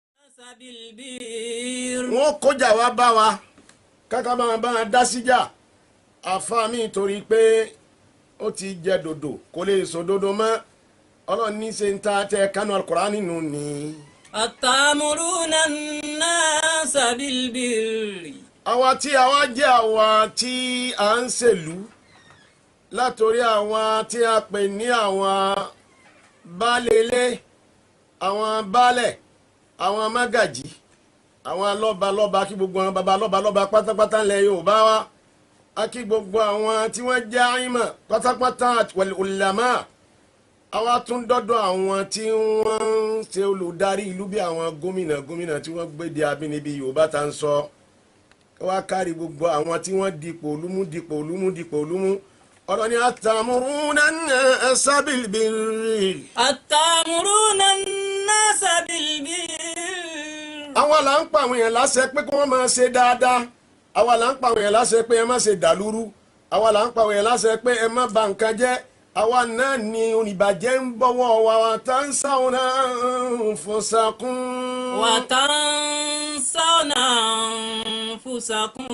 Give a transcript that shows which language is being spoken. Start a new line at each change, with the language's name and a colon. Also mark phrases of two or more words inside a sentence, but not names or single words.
Yoruba: wọ́n kọjá wa bá wa káká máa bá a dá síjà àfa mi torí pé ó ti jẹ dòdò kò lè sọ dòdò mọ́ ọlọ́run ní ṣe ń ta tẹ kánú Al-Qur'ani nínú ni.
Arabic: أتأمرون الناس بالبر.
Yoruba: àwa tí à ń ṣèlú látòrí àwọn tí a pè ní àwọn baálé-ilé àwọn baálẹ̀ àwọn mágàjí àwọn lọ́balọ́ba kí gbogbo àwọn baba lọ́balọ́ba pátápátá ńlẹ̀ Yorùbá wa a kí gbogbo àwọn tí wọ́n jẹ́ àìmọ̀ pátápátá
Arabic: والعلماء
Yoruba: àwa tún dọ́dọ̀ àwọn tí wọ́n ń ṣe olùdarí ìlú bí àwọn gómìnà tí wọ́n gbé di abínibí Yorùbá tá ń sọ wá kárí gbogbo àwọn tí wọ́n dipò olúmú ọ̀rọ̀ ni
Arabic: أتأمرون الناس بالبر. أتأمرون الناس بالبر.
Yoruba: àwa là ń pa àwọn èèyàn láṣẹ pé kí wọ́n máa ṣe dáadáa àwa là ń pa àwọn èèyàn láṣẹ pé ẹ má ṣe dàlúrú àwa là ń pa àwọn èèyàn láṣẹ pé ẹ má bà nǹkan jẹ́ àwa náà ni oníbàjẹ́ ń bọ̀wọ̀
Arabic: وتنسون أنفسكم. وتنسون أنفسكم.